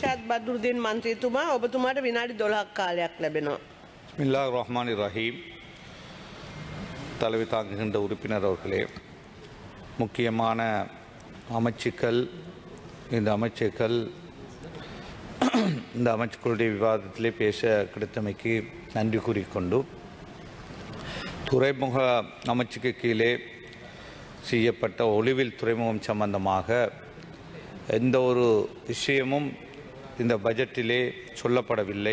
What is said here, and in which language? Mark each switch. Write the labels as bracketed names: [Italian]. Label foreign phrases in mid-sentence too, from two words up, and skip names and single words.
[Sinhala] ඉර්ෂාද් බදුරුදීන් මන්ත්‍රීතුමා ඔබතුමාට විනාඩි 12ක් කාලයක් ලැබෙනවා. [Arabic] بسم الله الرحمن الرحيم. [Tamil] தலைமை தாங்குகின்ற உறுப்பினர் அவர்களே, முக்கியமான அமைச்சுக்கள் இந்த அமைச்சுக்களுடைய விவாதத்திலே பேச கிடைத்தமைக்கு நன்றி கூறிக்கொண்டு, துறைமுக அமைச்சுக்கு கீழே செய்யப்பட்ட ஒளிவில் துறைமுகம் சம்பந்தமாக எந்த ஒரு விஷயமும் இந்த பட்ஜெட்டிலே சொல்லப்படவில்லை.